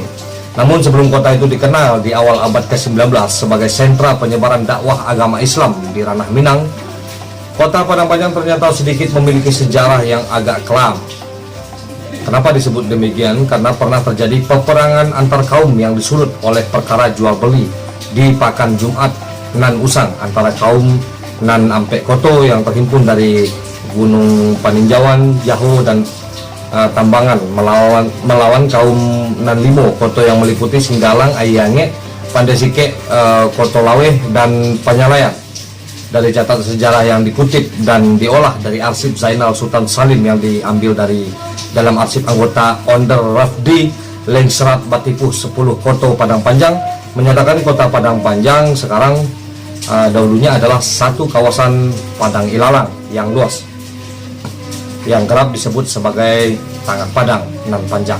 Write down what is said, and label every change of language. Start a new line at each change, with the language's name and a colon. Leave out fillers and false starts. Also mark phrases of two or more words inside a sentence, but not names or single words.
Indonesian: Namun sebelum kota itu dikenal di awal abad ke-19 sebagai sentra penyebaran dakwah agama Islam di ranah Minang, kota Padang Panjang ternyata sedikit memiliki sejarah yang agak kelam. Kenapa disebut demikian? Karena pernah terjadi peperangan antar kaum yang disulut oleh perkara jual beli di Pakan Jumat Nan Usang antara kaum Nan Ampek Koto yang terhimpun dari Gunung Paninjauan, Jaho dan Tambangan melawan kaum Nan Limo Koto yang meliputi Singgalang, Ayange, Pandesike, Koto Laweh dan Panyalayan. Dari catatan sejarah yang dikutip dan diolah dari arsip Zainal Sultan Salim yang diambil dari dalam arsip anggota Onder Rafdi Lengsrat Batipu 10 Koto Padang Panjang menyatakan kota Padang Panjang sekarang dahulunya adalah satu kawasan padang ilalang yang luas yang kerap disebut sebagai Tangah Padang Nan Panjang.